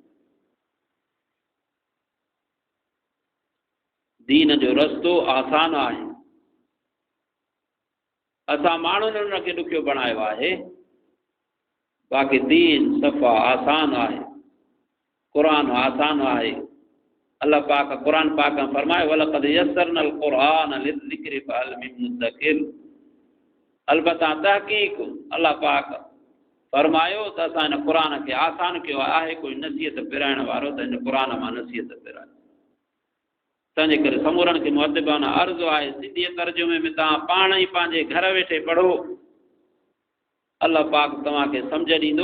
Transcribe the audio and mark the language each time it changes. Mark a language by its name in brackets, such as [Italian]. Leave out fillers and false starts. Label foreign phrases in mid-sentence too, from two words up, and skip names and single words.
[Sindhi] दीन जो रस्तो आसान आहे, असां माण्हुनि उनखे ॾुखियो बणायो आहे, बाक़ी दीन सफ़ा आसान आहे, क़ुरान आसान आहे। अल्लाह पाक क़ुरान पाक में फरमायो, [Arabic] ولقد يسرنا القرآن للذكر فهل من مدكر. [Sindhi] अलबत्ता तहक़ीक़ अल्लाह पाक फरमायो त असां हिन क़ुरान खे आसान कयो आहे, कोई नसीहत पिराइण वारो त हिन क़ुरान मां नसीहत पिराए। तंहिंजे करे समूरनि खे मुअद्दिबाना अर्ज़ु आहे, सिंधी तर्जुमे में तव्हां पाण ई पंहिंजे घर वेठे पढ़ो, अल्लाह पाक तव्हांखे सम्झ ॾींदो।